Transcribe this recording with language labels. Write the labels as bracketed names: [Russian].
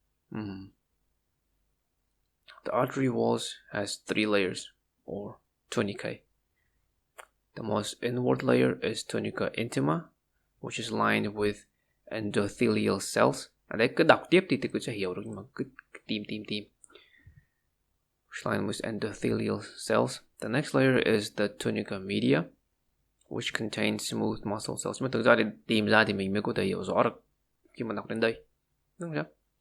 [English] The artery walls has 3 layers or tunicae. The most inward layer is tunica intima, which is lined with endothelial cells. [Vietnamese] Ở đây cứ đọc tiếp thì cứ sẽ hiểu được, nhưng mà cứ tìm. [English] Which lined with endothelial cells. The next layer is the tunica media, which contains smooth muscle cells. [Vietnamese] Nhưng mà thực ra thì tìm ra thì mình mới có thể hiểu rõ được khi mà đọc đến đây, đúng không?